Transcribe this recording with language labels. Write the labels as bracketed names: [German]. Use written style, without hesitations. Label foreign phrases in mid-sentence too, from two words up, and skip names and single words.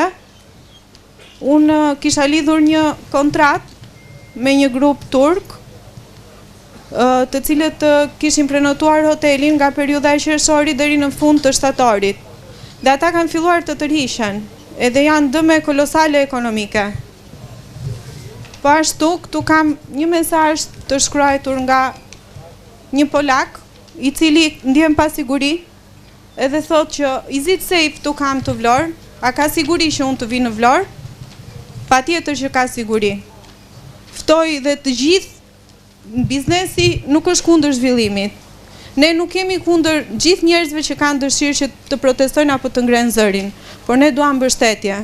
[Albanian] Unë kisha lidhur një kontratë me një grup turk, të cilët kishin prenotuar hotelin nga periudha e qershorit deri në fund të shtatorit. Dhe ata kanë filluar të tërhiqen, edhe janë dëme kolosale ekonomike. Po ashtu, këtu kam një mesazh të shkruar nga një polak, i cili ndjen pasiguri, edhe thot që [English] is it safe [Albanian] tu kam të Vlorë, a ka siguri që unë të vi në Vlorë? Patjetër që ka siguri. Ftoj dhe të gjithë biznesi nuk është kundër zhvillimit. Ne nuk kemi kundër gjithë njerëzve që kanë dëshirë që të protestojnë apo të ngrenë zërin, por ne duam mbështetje.